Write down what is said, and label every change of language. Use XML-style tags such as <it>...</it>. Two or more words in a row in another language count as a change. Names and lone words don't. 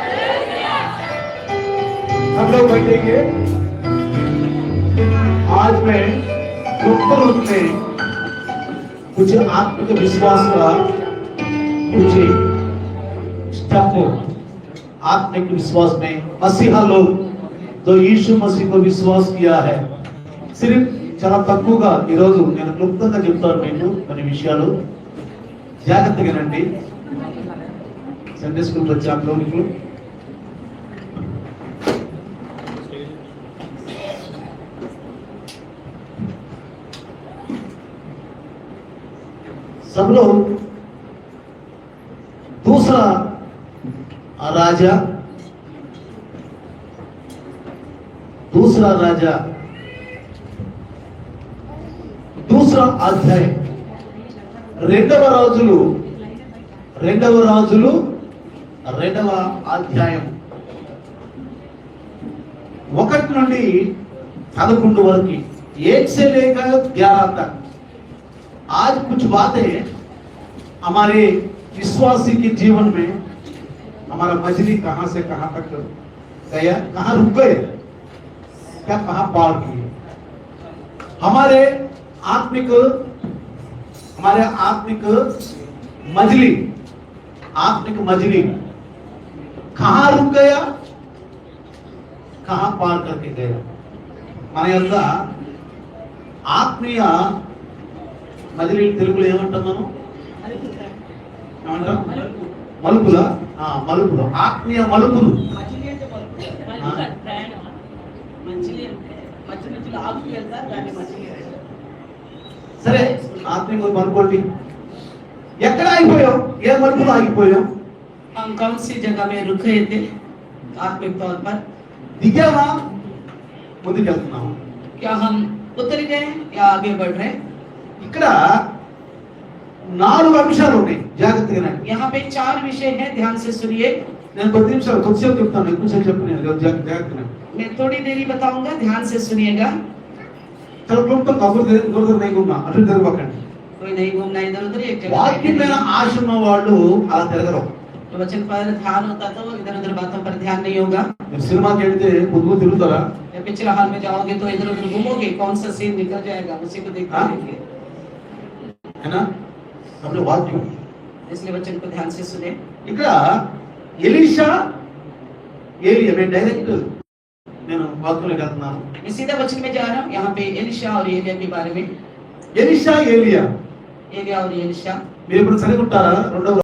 <hi>हम लोग बैठेंगे। आज मैं गुप्त रूप में कुछ आत्मिक विश्वास का कुछ स्टेप, आत्मिक विश्वास में मसीहा लोग जो यीशु मसीह को विश्वास किया है, सिर्फ</hi> <te>చాలా తక్కువగా ఈ రోజు నేను క్లుప్తంగా చెప్తాను మీకు కొన్ని విషయాలు. జాగ్రత్తగా వినండి. సండే స్కూల్ వచ్చే లోనికులు</te> <hi>सब लोग दूसरा राजा दूसरा अध्याय</hi> <te>రెండవ రాజులు రెండవ అధ్యాయం ఒకటి నుండి 11 वరకు</te> <hi>1 से लेकर 11 तक आज कुछ बातें हमारे विश्वासी के जीवन में हमारा मछली कहां से कहां तक गया, कहां रुक गए, क्या कहां पार किए। हमारे आत्मिक मजली कहां रुक गया, कहां पार करके गया।</hi> <te>మన యొక్క ఆత్మీయ మజిలీ తెలుగులో ఏమంటాం మనం, ఏమంటాం? మలుపుల మలుపులు, ఆత్మీయ మలుపులు. మచిలీ అంటే ప్రయాణం, మచిలీ అంటే మధ్యలో ఆగుతూ వెళ్తారు, దాన్ని మచిలీ అంటారు. సరే ఆత్మీయ మలుపుకోండి. ఎక్కడ ఆగిపోయాం, ఏ మలుపులో ఆగిపోయాం?</te> <hi>हम कौन सी जगह में रुक गए थे आत्मिक तौर पर?</hi> <te>దిగామా, ముందుకెళ్తున్నాము?</te> <hi>क्या हम उतर गए या आगे बढ़ रहे?</hi> <te>ఇక్కడ 4 అంశాలు ఉన్నాయి, జాగ్రత్తగా వినండి.</te> <hi>यहाँ पे 4 विषय हैं, ध्यान से सुनिए.</hi> <te>నేను కొద్దిసేపు చెప్తాను, ఎక్కువసేపు చెప్పను, జాగ్రత్తగా వినండి.</te> <hi>मैं थोड़ी देरी बताऊंगा, ध्यान से सुनिएगा.</hi> <te>చాలా క్లుప్తంగా కబుర్ నైగున్నా అటు తిరగకండి.</te> <hi>कोई नहीं घूमना इधर उधर, एक जगह</hi> <te>వాక్యం మీద ఆశ ఉన్న వాళ్ళు అలా తిరగరు.</te> <hi>तो वचन पर ध्यान होता तो इधर उधर बातों पर ध्यान नहीं होगा.</hi> <te>మీరు సినిమాకి వెళ్తే పొద్దుగు తిరుగుతారా?</te> <hi>या पिक्चर हॉल में जाओगे तो इधर उधर घूमोगे, कौन सा सीन निकल जाएगा उसी को देखते हाँ? रहेंगे. है ना? अपने వాక్యం. इसलिए वचन को ध्यान से सुने.</hi> <te>ఇక్కడ ఎలీషా ఏలియా, నేను డైరెక్ట్ వాక్యంలోకి వెళ్తున్నాను.</te> <hi>मैं सीधा वचन में जा रहा हूँ. यहाँ पे एलिशा और एलिया के बारे में.</hi> <te>ఎలీషా ఏలియా</te> <hi>एलिया और एलिशा</hi> <te>మీరు ఇప్పుడు చదివి ఉంటారా? 2వ</te>